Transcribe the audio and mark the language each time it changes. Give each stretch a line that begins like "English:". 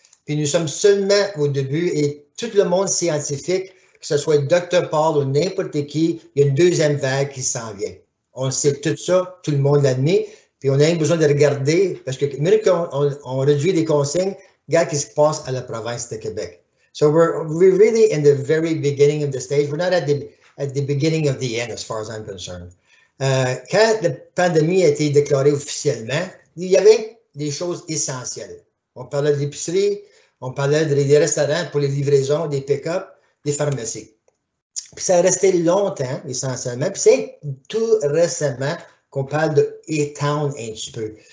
French: Puis, nous sommes seulement au début et tout le monde scientifique, que ce soit Dr. Paul ou n'importe qui, il y a une deuxième vague qui s'en vient. On sait tout ça, tout le monde l'admet, puis on a besoin de regarder, parce que même quand on réduit les consignes, regarde ce qui se passe à la province de Québec.
English: So we're really in the very beginning of the stage. We're not at the beginning of the end, as far as I'm concerned.
French: Quand la pandémie a été déclarée officiellement, il y avait des choses essentielles. On parlait de l'épicerie, on parlait des restaurants pour les livraisons, des pick-up, des pharmacies. Puis ça a resté longtemps, essentiellement. Puis c'est tout récemment qu'on parle de E-Town un petit peu.